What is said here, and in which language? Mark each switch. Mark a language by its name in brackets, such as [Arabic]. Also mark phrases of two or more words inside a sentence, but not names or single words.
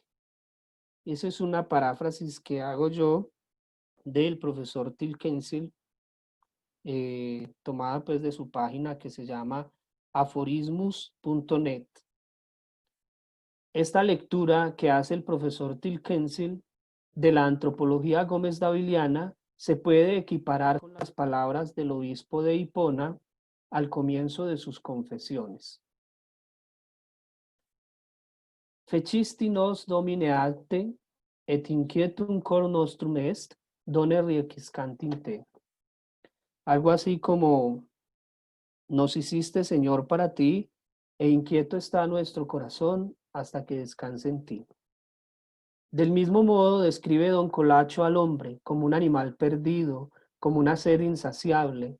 [Spanish] Esa es una paráfrasis que hago yo del profesor Tilkensil, tomada pues de su página que se llama aforismus.net. Esta lectura que hace el profesor Tilkensil de la antropología gomesdaviliana se puede equiparar con las palabras del obispo de Hipona al comienzo de sus confesiones. [Latin] Fecisti nos domine acte, et inquietum cor nostrum est, done requiescant in te. [Spanish] Algo así como, nos hiciste Señor para ti, e inquieto está nuestro corazón hasta que descanse en ti. Del mismo modo describe don Colacho al hombre como un animal perdido, como una sed insaciable.